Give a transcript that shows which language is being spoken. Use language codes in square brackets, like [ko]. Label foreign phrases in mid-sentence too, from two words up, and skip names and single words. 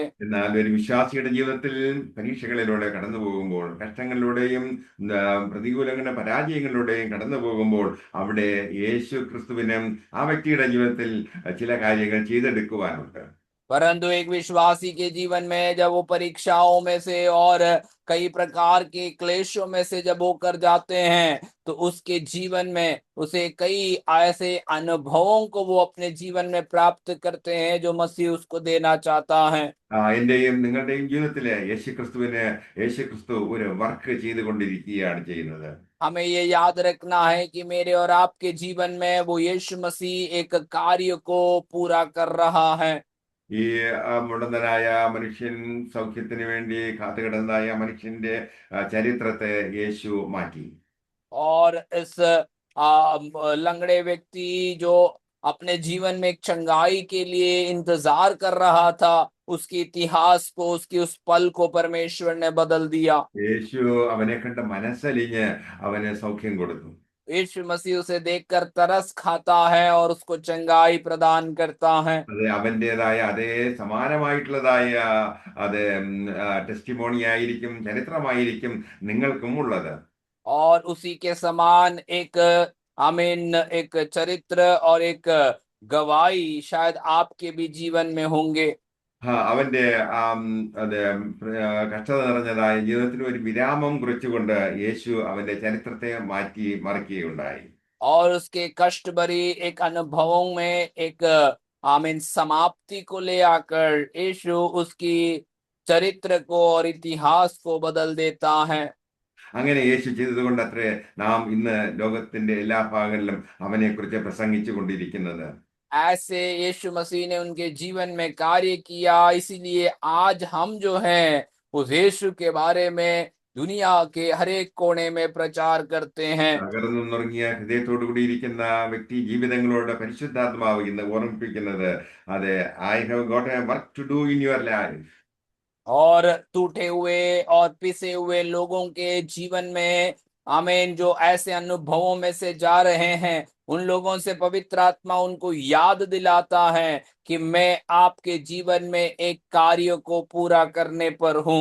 [ml] എന്നാൽ ഒരു വിശ്വാസിയുടെ ജീവിതത്തിൽ പരീക്ഷകളിലൂടെ കടന്നു പോകുമ്പോൾ, കഷ്ടങ്ങളിലൂടെയും പ്രതികൂലങ്ങളുടെ പരാജയങ്ങളിലൂടെയും കടന്നു പോകുമ്പോൾ, അവിടെ യേശു ക്രിസ്തുവിനും ആ വ്യക്തിയുടെ ജീവിതത്തിൽ ചില കാര്യങ്ങൾ ചെയ്തെടുക്കുവാനുണ്ട്. [hi] परंतु एक विश्वासी के जीवन में जब वो परीक्षाओं में से और कई प्रकार के क्लेशों में से जब होकर जाते हैं, तो उसके जीवन में उसे कई ऐसे अनुभवों को वो अपने जीवन में प्राप्त करते हैं जो मसीह उसको देना चाहता है। [ml] എന്റെയും നിങ്ങളുടെയും ജീവിതത്തില് യേശു ക്രിസ്തു ഒരു വർക്ക് ചെയ്തുകൊണ്ടിരിക്കുകയാണ് ചെയ്യുന്നത്. [hi] हमें ये याद रखना है कि मेरे और आपके जीवन में वो यीशु मसीह एक कार्य को पूरा कर रहा है। [ml] ഈ മുടന്തനായ മനുഷ്യൻ സൗഖ്യത്തിന് വേണ്ടി കാത്തുകിടന്നായ മനുഷ്യന്റെ ചരിത്രത്തെ യേശു മാറ്റി. [hi] और इस लंगड़े व्यक्ति जो अपने जीवन में एक चंगाई के लिए इंतजार कर रहा था, उसके इतिहास को, उसकी उस पल को परमेश्वर ने बदल दिया। [ml] യേശു അവനെ കണ്ട് മനസ്സലിഞ്ഞ് അവന് സൗഖ്യം കൊടുത്തു. [hi] यीशु मसीह उसे देखकर तरस खाता है और उसको चंगाई प्रदान करता है। [ml] അത് അവന്റേതായ അതേ സമാനമായിട്ടുള്ളതായ അത് ടെസ്റ്റിമോണി ആയിരിക്കും, ചരിത്രമായിരിക്കും നിങ്ങൾക്കും ഉള്ളത്. [hi] और उसी के समान एक आमीन एक चरित्र और एक गवाही शायद आपके भी जीवन में होंगे। [ml] അവന്റെ അത് കഷ്ടത നിറഞ്ഞതായ ജീവിതത്തിന് ഒരു വിരാമം കുറിച്ചുകൊണ്ട് യേശു അവന്റെ ചരിത്രത്തെ മാറ്റി മറിക്കുകയുണ്ടായി. [hi] और उसके कष्ट भरी एक अनुभवों में एक आमीन समाप्ति को ले आकर यीशु उसकी चरित्र को और इतिहास को बदल देता है। [ml] അങ്ങനെ യേശു ചെയ്തതുകൊണ്ട് അത്രേ നാം ഇന്ന് ലോകത്തിന്റെ എല്ലാ ഭാഗങ്ങളിലും അവനെ കുറിച്ച് പ്രസംഗിച്ചു കൊണ്ടിരിക്കുന്നത്. [hi] ऐसे यीशु मसीह ने उनके जीवन में कार्य किया, इसीलिए आज हम जो हैं उस यीशु के बारे में दुनिया के हर एक कोने में प्रचार करते हैं। [ml] തകർന്നുറങ്ങിയ ഹൃദയത്തോടു കൂടിയിരിക്കുന്ന വ്യക്തി ജീവിതങ്ങളോട് പരിശുദ്ധാത്മാവ് ഇന്ന് ഓർമ്മിപ്പിക്കുന്നത്, അതെ, [en] I have got a work to do in your life. [hi] और टूटे हुए और पिसे हुए लोगों के जीवन में आमीन जो ऐसे अनुभवों में से जा रहे हैं, उन लोगों से पवित्र आत्मा उनको याद दिलाता है कि मैं आपके जीवन में एक कार्य को पूरा करने पर हूँ।